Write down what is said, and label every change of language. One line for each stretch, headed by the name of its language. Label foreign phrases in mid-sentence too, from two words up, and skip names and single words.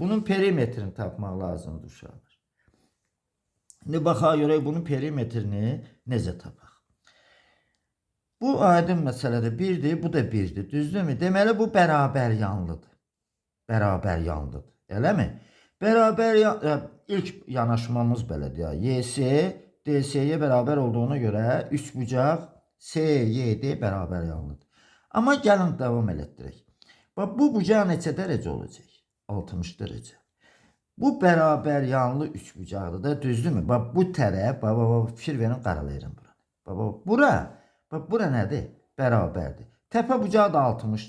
Azerbaijani: Bunun perimetrini tapmaq lazımdır uşaqlar. İndi baxaq görək bunun perimetrini necə tapaq. Bu aydın məsələdir. 1'dir, bu da 1'dir. Düzdürmü? Deməli bu bərabər yanlıdır. Bərabər yanlıdır. Eləmi? Bərabər ilk yanaşmamız belədir ya.
Turkish: YS DS'ye beraber olduğuna göre
Azerbaijani: üçbucaq CYD beraber yanlıdır. Ama gəlin devam elətdirək. Bax bu bucaq neçə dərəcə olacaq? 60 dərəcə. Bu beraber yanlı üçbucaqdır da, düzdürmü? Bax bu tərəf, fikir verin, qaralayıram buranı. Bura nədir? Bərabərdir. Təpə bucağı da 60'dır.